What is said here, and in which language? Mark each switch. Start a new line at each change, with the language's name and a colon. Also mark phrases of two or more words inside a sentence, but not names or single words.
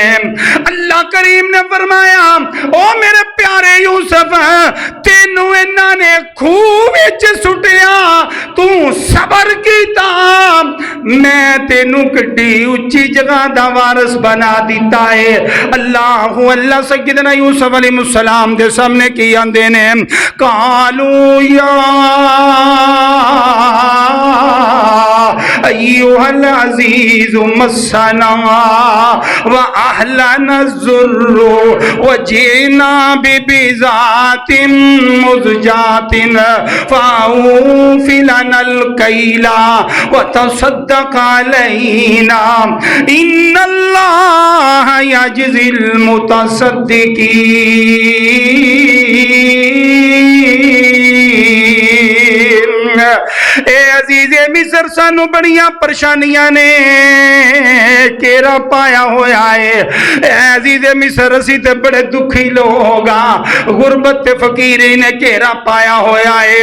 Punjabi: ਅੱਲ੍ਹਾ ਕਰੀਮ ਨੇ ਫ਼ਰਮਾਇਆ ਓ ਮੇਰੇ ਪਿਆਰੇ ਯੂਸੁਫ਼ ਤੈਨੂੰ ਇਨ੍ਹਾਂ ਨੇ ਖੂਹ ਵਿਚ ਸੁੱਟਿਆ, ਤੂੰ ਸਬਰ ਕੀਤਾ, ਮੈਂ ਤੈਨੂੰ ਕਿੱਡੀ ਉੱਚੀ ਜਗ੍ਹਾ ਦਾ ਵਾਰਿਸ ਬਣਾ ਦਿੱਤਾ ਹੈ। ਅੱਲ੍ਹਾ ਅੱਲ੍ਹਾ ਸੱਯਦਨਾ ਯੂਸੁਫ਼ ਅਲੈਹਿੱਸਲਾਮ ਦੇ ਸਾਮ੍ਹਣੇ ਕੀ ਆਂਦੇ ਨੇ
Arabic: قالوا يا أيها العزيز مسنا وأهلنا الضر وجئنا ببضاعة مزجاة فأوف لنا الكيل وتصدق علينا إن الله يجزي المتصدقين.
Punjabi: ਏ ਅਜ਼ੀਜ਼ੇ ਮਿਸਰ ਸਾਨੂੰ ਬੜੀਆਂ ਪਰੇਸ਼ਾਨੀਆਂ ਨੇ ਘੇਰਾ ਪਾਇਆ ਹੋਇਆ ਹੈ। ਏ ਅਜ਼ੀਜ਼ੇ ਮਿਸਰ ਅਸੀਂ ਤੇ ਬੜੇ ਦੁਖੀ ਲੋਕ ਹਾਂ, ਗੁਰਬਤ ਤੇ ਫ਼ਕੀਰੀ ਨੇ ਘੇਰਾ ਪਾਇਆ ਹੋਇਆ ਹੈ।